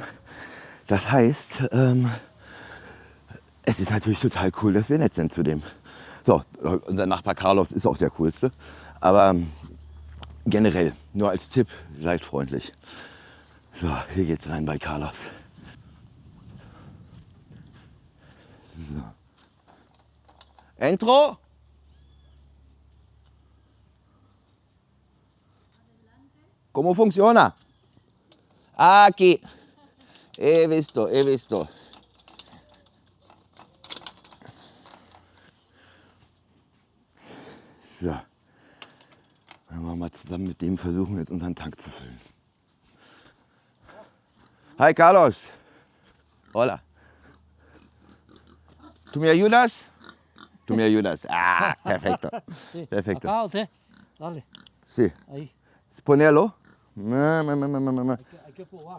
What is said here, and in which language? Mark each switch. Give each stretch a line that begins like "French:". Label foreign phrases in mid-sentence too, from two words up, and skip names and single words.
German: Das heißt, es ist natürlich total cool, dass wir nett sind zu dem. So, unser Nachbar Carlos ist auch der coolste, aber generell, nur als Tipp, seid freundlich. So, hier geht's rein bei Carlos. So.
Spanish: Entro? ¿Cómo funciona? Aquí. He visto.
German: So. Dann wollen wir mal zusammen mit dem versuchen, jetzt unseren Tank zu füllen.
Spanish: Hi Carlos. Hola. ¿Tú me ayudas? Tú me ayudas. Ah, perfecto. Perfecto. Acá, José. Dale. Sí. Ahí. Ponerlo. Hay que probar.